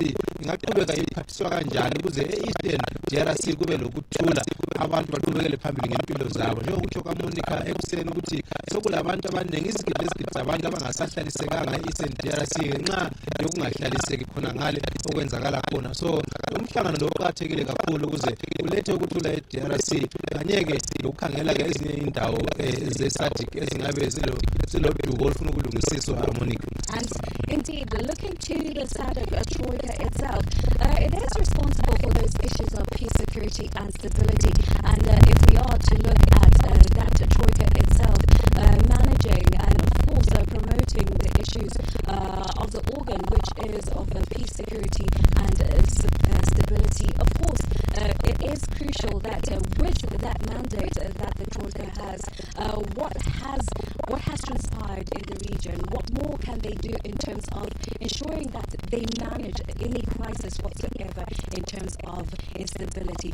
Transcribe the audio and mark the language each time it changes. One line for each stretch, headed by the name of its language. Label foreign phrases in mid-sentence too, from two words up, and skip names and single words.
North Ndebele: ingaqhubeka iphathiswa kanjani ukuze e-Eastern DRC kube lokuthula abantu baqhubekele phambili ngempilo zabo njengokutsho kaMonica ekuseni ukuthi sekulabantu abaningi izigidi zabantu abangasahlalisekanga e-Eastern DRC ngenxa yokungahlaliseki khona ngale okwenzakala khona so umhlangano lo uqakathekile kakhulu ukuze ulethe ukuthula e-DRC kanye-ke lokukhangela-ke ezinye indawo ze-SADC ezingabe zilodubo olufuna ukulungisiswa Monica.
English: And indeed, looking to the SADC Troika itself, it is responsible for those issues of peace, security and stability. And if we are to look at that Troika itself, managing and of course promoting the issues of the organ, which is of peace, security and stability, of course, it is crucial that with that mandate that the Troika has, what has transpired in the region, what more can they do in terms of ensuring that they manage any crisis whatsoever in terms of instability.